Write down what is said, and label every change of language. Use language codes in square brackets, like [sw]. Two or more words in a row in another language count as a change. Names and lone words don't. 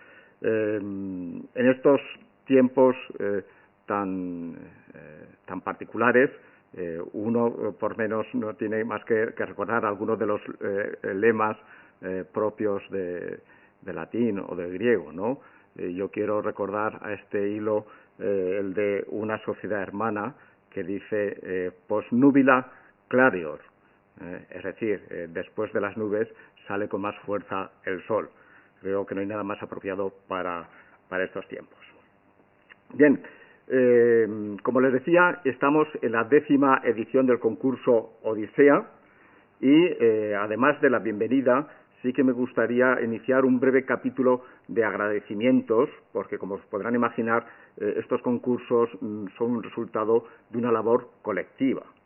[es] En estos tiempos tan particulares, uno por menos no tiene más que recordar algunos de los lemas propios de latín o de griego, ¿no? Yo quiero recordar a este hilo el de una sociedad hermana que dice [la] post nubila clarior, [es] es decir, después de las nubes sale con más fuerza el sol. Creo que no hay nada más apropiado para estos tiempos. Bien, como les decía, estamos en la 10ª edición del concurso Odisea y además de la bienvenida, sí que me gustaría iniciar un breve capítulo de agradecimientos, porque como os podrán imaginar, estos concursos son un resultado de una labor colectiva.